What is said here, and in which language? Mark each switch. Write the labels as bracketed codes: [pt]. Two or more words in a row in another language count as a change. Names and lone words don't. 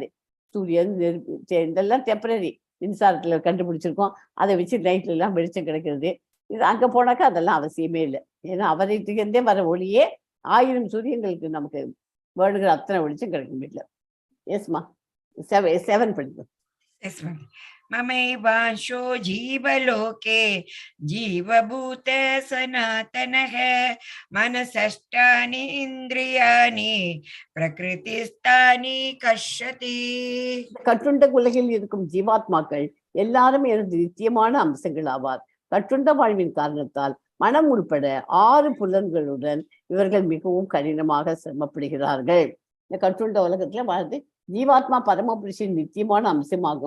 [ta] சூரியன், நெருப்பு இதெல்லாம் டெம்பரரி. மின்சாரத்துல கண்டுபிடிச்சிருக்கோம், அதை வச்சு நைட்ல எல்லாம் வெளிச்சம் கிடைக்கிறது. இது அங்க போனாக்கா அதெல்லாம் அவசியமே இல்லை. ஏன்னா அவர்கிட்டே வர ஒளியே 1000 சூரியங்களுக்கு நமக்கு வேணுங்கிற அத்தனை வெளிச்சம் கிடைக்கும் வீட்டுல. எஸ்மா 7 படிக்கும். [sa] ममैवांशो जीवलोके जीवभूत सनातनः मनसष्टानि इन्द्रियाणि प्रकृतिस्तानि कष्यति. [ta] கட்டுண்ட உலகில் இருக்கும் ஜீவாத்மாக்கள் எல்லாரும் எனது நித்தியமான அம்சங்கள் ஆவார். கட்டுண்ட வாழ்வின் காரணத்தால் மனம் உட்பட 6 புலன்களுடன் இவர்கள் மிகவும் கடினமாக சிரமப்படுகிறார்கள். இந்த கட்டுண்ட உலகத்துல வாழ்ந்து ஜீவாத்மா பரமபுருஷின் நித்தியமான அம்சமாகும்.